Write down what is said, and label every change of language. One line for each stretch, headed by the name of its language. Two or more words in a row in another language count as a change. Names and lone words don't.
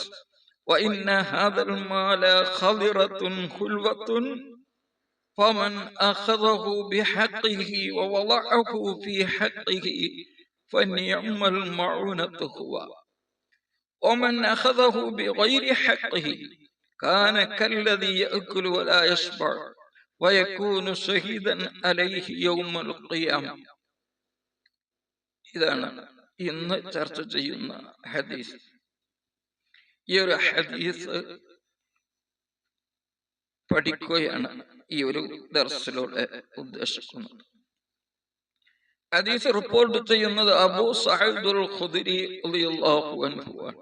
Arabic: وإن هذا المال خضرة حلوة، فمن أخذه بحقه ووضعه في حقه فنعم المعونة هو، ومن أخذه بغير حقه كان كالذي يأكل ولا يشبع ويكون شهيدا عليه يوم القيامة.
Malayalam: ഇതാണ് ഇന്ന് ചർച്ച ചെയ്യുന്ന ഹദീസ്. ഈ ഒരു ഹദീസ് പഠിക്കുകയാണ് ഈ ഒരു ദർസിലൂടെ ഉദ്ദേശിക്കുന്നത്. ഹദീസ് റിപ്പോർട്ട് ചെയ്യുന്നത് അബൂ സഈദുൽ ഖുദരി റളിയല്ലാഹു അൻഹു ആണ്.